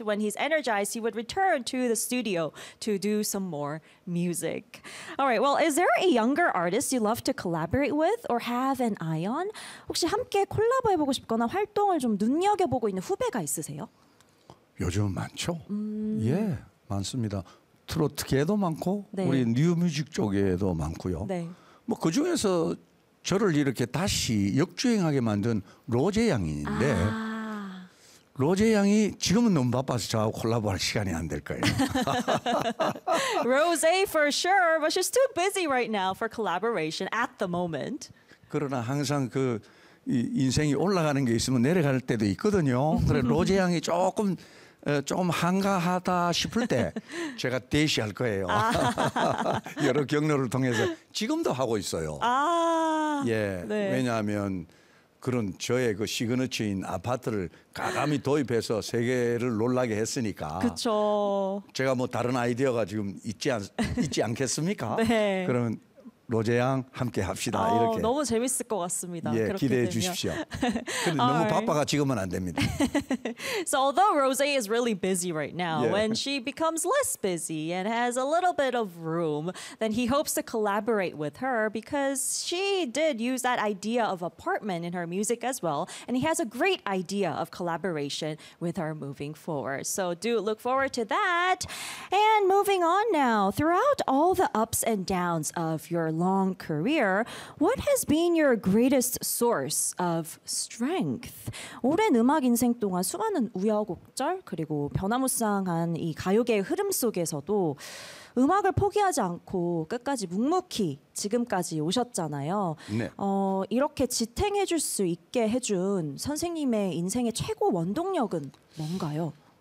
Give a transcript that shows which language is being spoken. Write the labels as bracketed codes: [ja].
[en] When he's energized, he would return to the studio to do some more music. All right. Well, is there a younger artist you love to collaborate with or have an eye on? [ko] 혹시 함께 콜라보해보고 싶거나 활동을 좀 눈여겨보고 있는 후배가 있으세요? 요즘 많죠. 예, 많습니다. 트로트계도 많고 네. 우리 뉴뮤직 쪽에도 많고요. 네. 뭐 그중에서 저를 이렇게 다시 역주행하게 만든 로제 양인데 아. 로제 양이 지금은 너무 바빠서 저하고 콜라보할 시간이 안 될 거예요. [en] Rosé for sure, but she's too busy right now for collaboration at the moment. [ko] 그러나 항상 그 인생이 올라가는 게 있으면 내려갈 때도 있거든요. 그래 로제 양이 조금 한가하다 싶을 때 제가 대시할 거예요. 아. 여러 경로를 통해서 지금도 하고 있어요. 아. 예, 네. 왜냐하면 그런 저의 그 시그니처인 아파트를 가감히 도입해서 세계를 놀라게 했으니까. 그렇죠. 제가 뭐 다른 아이디어가 지금 있지 않겠습니까? 네. 그러면. 로제 양 함께 합시다 아, 이렇게 너무 재밌을 것 같습니다. 예, 그렇게 기대해 되면. 주십시오. 근데 너무 [en] right. [ko] 바빠가 지금은 안 됩니다. [en] So although Rosé is really busy right now, yeah. when she becomes less busy and has a little bit of room, then he hopes to collaborate with her because she did use that idea of apartment in her music as well, and he has a great idea of collaboration with her moving forward. So do look forward to that. And moving on now, throughout all the ups and downs of your long career, what has been your greatest source of strength? [ko] 오랜 음악 인생 동안 수많은 우여곡절 그리고 변화무쌍한 이 가요계의 흐름 속에서도 음악을 포기하지 않고 끝까지 묵묵히 지금까지 오셨잖아요. 네. 이렇게 지탱해 줄 수 있게 해준 선생님의 인생의 최고 원동력은 뭔가요?